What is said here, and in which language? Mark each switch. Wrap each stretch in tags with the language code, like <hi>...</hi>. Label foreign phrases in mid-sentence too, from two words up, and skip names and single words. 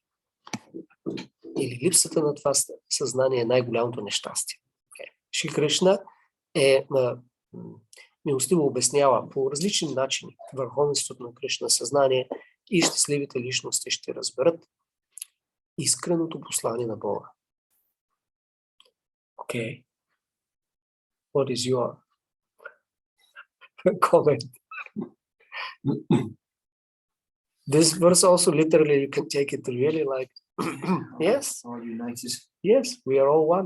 <bg>Или липсата на това съзнание е най-голямото нещастие. Шри Кришна милостиво обяснява по различни начини върховенството на Кришна съзнание и щастливите личности ще разберат искреното послание на Бога.</bg> <en>Okay. What is your comment? This verse also literally you can take it really like yes, All united. yes, we are all one.</en>